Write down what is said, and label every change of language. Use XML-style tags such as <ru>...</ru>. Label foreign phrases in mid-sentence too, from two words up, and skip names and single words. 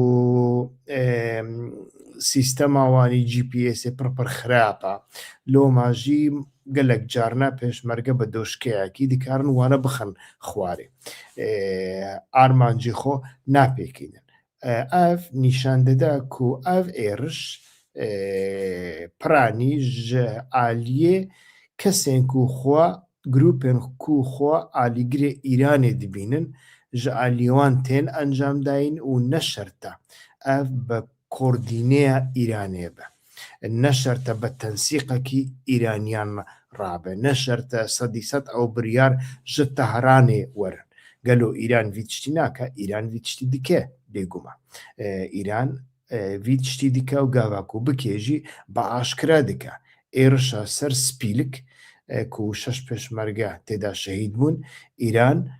<ku>سیستەماوانی GPS پڕپڕ خراپە لۆماژی gelek carna pêşmerge bi doşkeyekî dikarin wane bixin xwarê armancî xwe napêkînin ev nîşan dide ku ev êriş piranî ji aliyê kesên ku xwe grûpên ku xwe alîgirê Îranê dibînin ji aliyê wan tên encam dayîn û neşerta ev bi kordîneya Îranê be نەشەرتە بە تەنسیقەکی ئیرانیان ڕابێ نەشەرتە سەدی سەد ئەو بریار ji تەهرانê werin gelo îran vî tiştî nake îran vî tiştî dike bêguma îran vî tiştî dike û gava ku bikê jî beaşkira dike êrişa ser spîlik ku 6 pêşmerge têda şehîd bûn îran</ku>